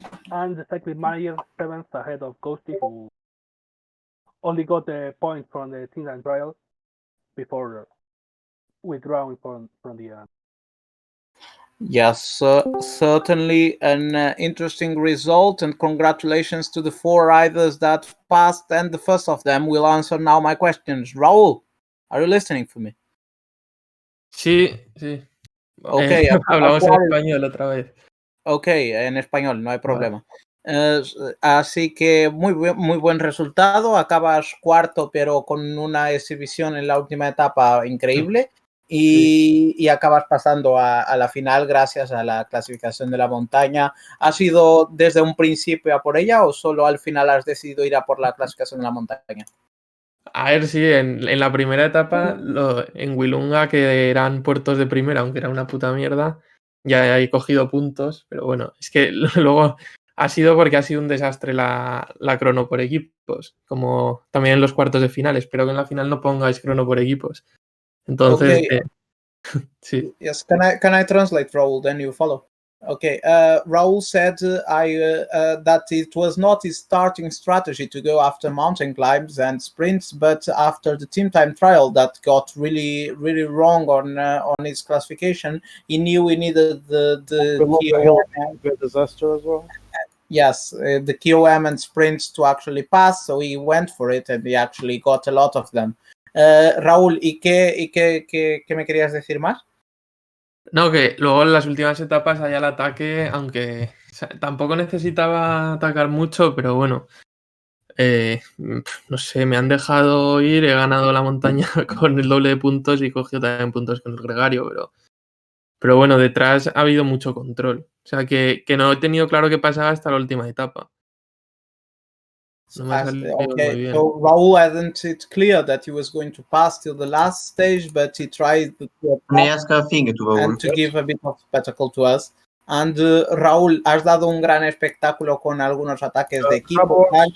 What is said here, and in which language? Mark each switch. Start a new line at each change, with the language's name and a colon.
English: And the cycling manager seventh ahead of Ghosty, who only got a point from the team and trial before withdrawing from the event. Yes, certainly an interesting result, and congratulations to the four riders that passed. And the first of them will answer now my questions. Raúl, are you listening for me?
Spanish: Sí.
English: Okay,
Spanish: hablamos en español otra vez. Ok, en español, no hay problema. Así que muy buen resultado. Acabas cuarto, pero con una exhibición en la última etapa increíble. Y acabas pasando a la final gracias a la clasificación de la montaña. ¿Has ido desde un principio a por ella o solo al final has decidido ir a por la clasificación de la montaña? A ver, sí, en la primera etapa, en Wilunga, que eran puertos de primera, aunque era una puta mierda, ya he cogido puntos, pero bueno, es que luego ha sido porque ha sido un desastre la crono por equipos, como también en los cuartos de final. Espero que en la final no pongáis crono por equipos. Entonces,
English: Okay.
Spanish: sí.
English: Yes, can I translate, Raul? Then you follow. Okay, Raul said that it was not his starting strategy to go after mountain climbs and sprints, but after the team time trial that got really wrong on his classification, he knew he needed the Below the KOM. hill, the disaster as well. Yes, the KOM and sprints to actually pass, so he went for it and he actually got a lot of them.
Spanish: Raúl, ¿y qué me querías decir más? No, que luego en las últimas etapas hay el ataque, aunque tampoco necesitaba atacar mucho, pero bueno, no sé, me han dejado ir, he ganado la montaña con el doble de puntos y cogido también puntos con el gregario, pero bueno, detrás ha habido mucho control. O sea, que no he tenido claro qué pasaba hasta la última etapa. No me ha salido muy bien.
English: So Raul hadn't it clear that he was going to pass till the last stage, but he tried to Can I ask a thing to Raul? and to give a bit of spectacle to us.
Spanish: And Raúl, has dado un gran espectáculo con algunos ataques de equipo.